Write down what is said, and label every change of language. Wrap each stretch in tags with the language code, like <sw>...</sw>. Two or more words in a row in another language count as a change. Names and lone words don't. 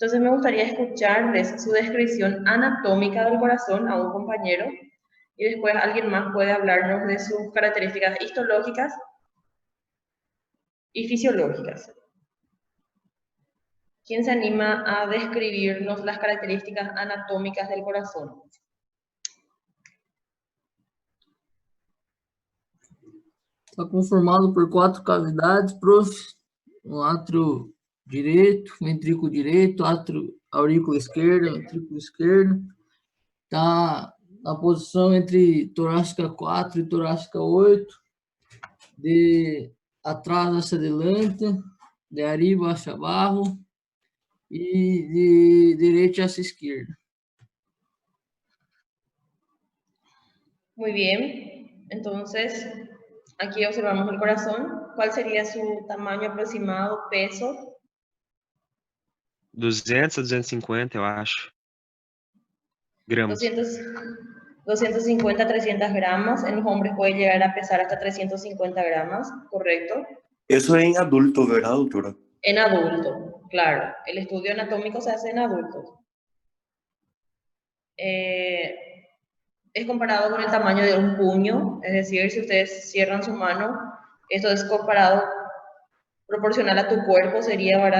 <es>Entonces me gustaría escucharles su descripción anatómica del corazón a un compañero y después alguien más puede hablarnos de sus características histológicas y fisiológicas. ¿Quién se anima a describirnos las características anatómicas del corazón? Está conformado por 4 cavidades, prof.</es> <pt>Um átrio direito, ventrículo direito, átrio aurícula esquerda, ventrículo esquerdo. Está na posição entre torácica 4 e torácica 8,</pt> <es>de atrás hacia adelante, de arriba hacia abajo y de derecha hacia izquierda. Muy bien, entonces aquí observamos el corazón. ¿Cuál sería su tamaño aproximado, peso?</es> <pt>200 a 250, eu acho.</pt> <es>Gramos. 250 a 300 gramos. En los hombres puede llegar a pesar hasta 350 gramos, ¿correcto? Eso es en adulto, ¿verdad, doctora? En adulto, claro. El estudio anatómico se hace en adultos. Es comparado con el tamaño de un puño, es decir, si ustedes cierran su mano, esto es comparado, proporcional a tu cuerpo sería, ¿verdad?</es>